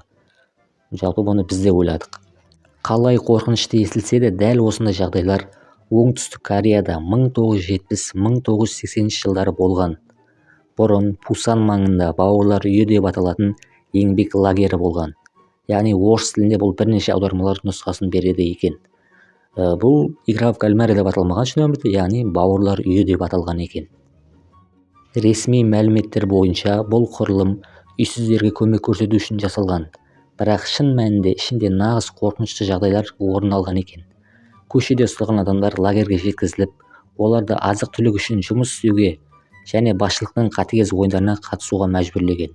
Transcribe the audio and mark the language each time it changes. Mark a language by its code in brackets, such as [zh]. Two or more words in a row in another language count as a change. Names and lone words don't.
[kk] Жалпы бұны біз де ойладық. Қалай қорқынышты естілсе де, дәл осындай жағдайлар Оңтүстік Кореяда 1970-1980 жылдары болған. Бұрын Пусан маңында бауырлар үйі деп аталатын еңбек лагері болған. Яғни орыс тілінде бұл бірнеше аудармалар нұсқасын береді екен. Бұл [ru] игра в кальмара [kk] деп аталмаған шын өмірде, яғни бауырлар үйі деп аталған екен. Ресми мәліметтер бойынша бұл құрылым үйсіздерге көмек көрсету үшін жасалған. Бірақ шын мәнінде ішінде нағыз қорқынышты жағдайлар орын алған екен. Көшеде ұсталған адамдар лагерге жеткізіліп, оларды азық-түлік үшін жұмыс істеуге және басшылықтың қатыгез ойындарына қатысуға мәжбүрлеген.